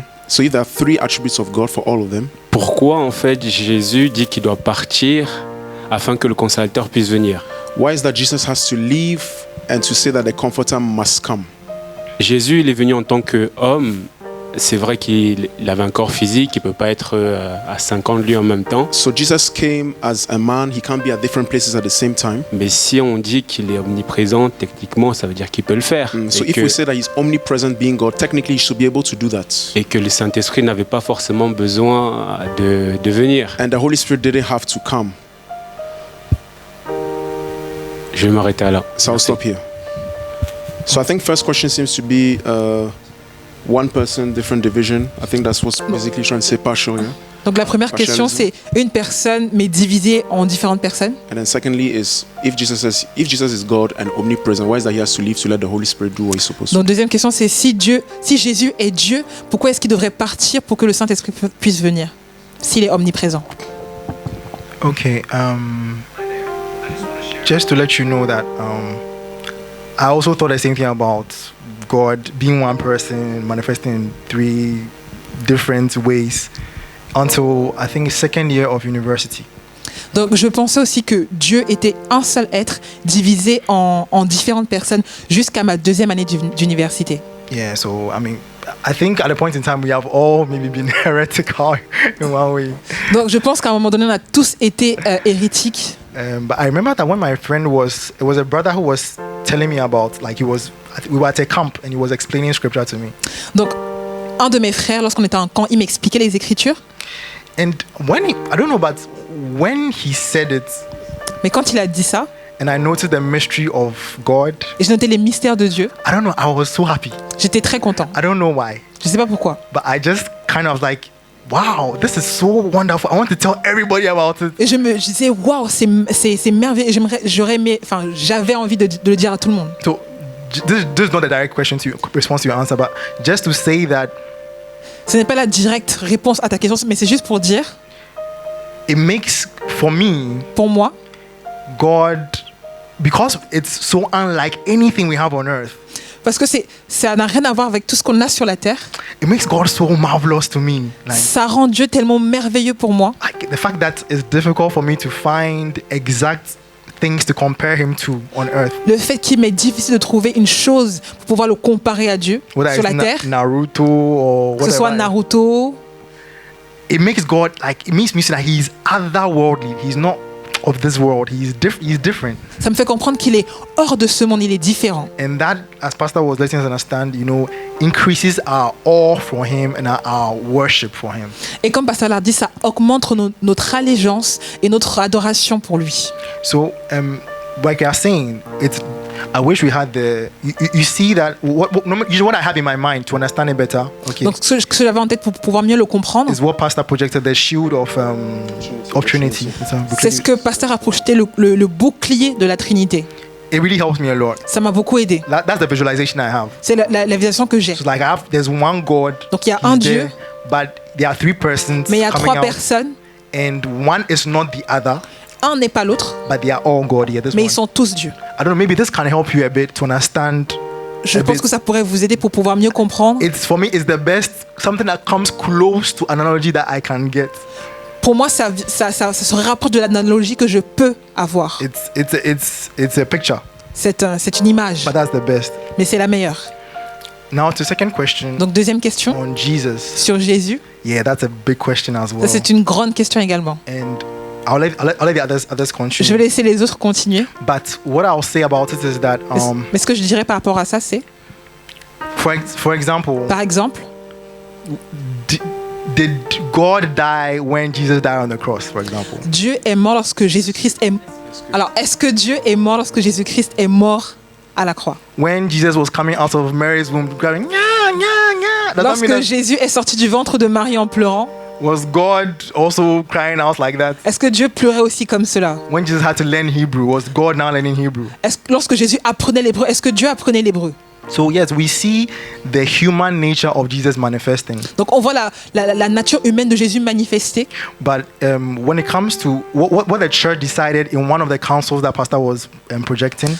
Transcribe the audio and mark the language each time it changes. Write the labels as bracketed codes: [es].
[en] so if there are three attributes of God for all of them, [fr] pourquoi en fait Jésus dit qu'il doit partir afin que le consolateur puisse venir? [en] Why is that Jesus has to leave and to say that the comforter must come? [fr] Jésus, il est venu en tant qu'homme. C'est vrai qu'il avait un corps physique, il ne peut pas être à 50 lieues en même temps. [en] So Jesus came as a man, he can't be at different places at the same time. [fr] Mais si on dit qu'il est omniprésent, techniquement, ça veut dire qu'il peut le faire. [en] So if we say that he's omnipresent being God, technically he should be able to do that. [fr] Et que le Saint-Esprit n'avait pas forcément besoin de venir. [en] And the Holy Spirit didn't have to come. [fr] Je vais m'arrêter là. [en] So I'll stop here. So I think first question seems to be one person, different division. I think that's what's basically trying to say partial, yeah? [fr] Donc la première question, c'est une personne mais divisée en différentes personnes. [en] And then secondly is if Jesus is God and omnipresent, why is that he has to leave to let the Holy Spirit do what he's supposed to? [fr] Donc deuxième question, c'est si Jésus est Dieu, pourquoi est-ce qu'il devrait partir pour que le Saint-Esprit puisse venir s'il est omniprésent? [en] Okay, just to let you know that I also thought the same thing about God being one person, manifesting in three different ways until I think second year of university. [fr] Donc je pensais aussi que Dieu était un seul être divisé en différentes personnes jusqu'à ma deuxième année d'université. [en] Yeah, so I mean, I think at a point in time we have all maybe been heretical in one way. [fr] Donc je pense qu'à un moment donné on a tous été hérétiques. [en] But I remember that when my friend it was a brother who was telling me about, like we were at a camp and he was explaining scripture to me. [fr] Donc un de mes frères, lorsqu'on était en camp, il m'expliquait les Écritures. [en] And I don't know, but when he said it, [fr] mais quand il a dit ça, [en] and I noted the mystery of God, [fr] et je notais les mystères de Dieu, [en] I don't know, I was so happy. [fr] J'étais très content. [en] I don't know why. [fr] Je sais pas pourquoi. [en] But I just kind of like, wow, this is so wonderful. I want to tell everybody about it. [fr] Et je disais, wow, c'est merveilleux. J'avais envie de le dire à tout le monde. [en] So this is not a direct response to your answer, but just to say that. [fr] Ce n'est pas la directe réponse à ta question, mais c'est juste pour dire. [en] It makes [fr] pour moi, [en] God, because it's so unlike anything we have on earth. [fr] Parce que ça n'a rien à voir avec tout ce qu'on a sur la terre. [en] It makes God so marvelous to me. Like, [fr] ça rend Dieu tellement merveilleux pour moi. [en] The fact that it's difficult for me to find exact things to compare him to on earth. [fr] Le fait qu'il m'est difficile de trouver une chose pour pouvoir le comparer à Dieu sur la terre. [en] Naruto or whatever. [fr] Que ce soit Naruto. [en] It makes me see that he's otherworldly. He's not of this world. He's different. [fr] Ça me fait comprendre qu'il est hors de ce monde, il est différent. [en] And that, as Pastor was letting us understand, increases our awe for him and our worship for him. [fr] Et comme Pasteur l'a dit, ça augmente notre allégeance et notre adoration pour lui. [en] So, like you're saying, I wish we had you see that usually what I have in my mind to understand it better. Okay. [fr] Donc ce que j'avais en tête pour pouvoir mieux le comprendre, [en] is what Pastor projected, the shield of Trinity. [fr] c'est ce que Pasteur a projeté, le bouclier de la Trinité. [en] It really helps me a lot. [fr] Ça m'a beaucoup aidé. [en] That's the visualization I have. [fr] C'est la visualisation que j'ai. [en] So like there's one God. [fr] Donc il y a un Dieu, [en] but there are three persons. [fr] mais il y a [en] coming [fr] trois [en] out, [fr] personnes. [en] and one is not the other. [fr] Un n'est pas l'autre, [en] But they are all God here. [fr] mais ils sont tous Dieu. [en] I don't know. Maybe this can help you a bit to understand. [fr] Je pense que ça pourrait vous aider pour pouvoir mieux comprendre. [en] For me, it's the best. Something that comes close to an analogy that I can get. [fr] Pour moi, ça se rapproche de l'analogie que je peux avoir. [en] It's a picture. [fr] C'est une image, [en] But that's the best. [fr] mais c'est la meilleure. [en] Now to the second question. [fr] Donc deuxième question, [en] On Jesus. [fr] sur Jésus. [en] Yeah, that's a big question as well. [fr] Ça, c'est une grande question également. [en] And I'll let the others continue. [fr] Je vais laisser les autres continuer. [en] But what I'll say about it is that, [fr] Mais ce que je dirais par rapport à ça, c'est, [en] for example, [fr] par exemple, [en] did God die when Jesus died on the cross, for example? [fr] Dieu est mort lorsque Jésus-Christ est... Alors, est-ce que Dieu est mort lorsque Jésus-Christ est mort à la croix? [en] When Jesus was coming out of Mary's womb, crying, "Nya, nya, nya," does that [fr] Lorsque [en] mean that [fr] Jésus est sorti du ventre de Marie en pleurant, [en] was God also crying out like that? [fr] est-ce que Dieu pleurait aussi comme cela? [en] When Jesus had to learn Hebrew, was God now learning Hebrew? [fr] Lorsque Jésus apprenait l'hébreu, est-ce que Dieu apprenait l'hébreu? [en] So yes, we see the human nature of Jesus manifesting. [fr] Donc on voit la nature humaine de Jésus manifestée. [en] But when it comes to what the church decided in one of the councils that Pastor was projecting,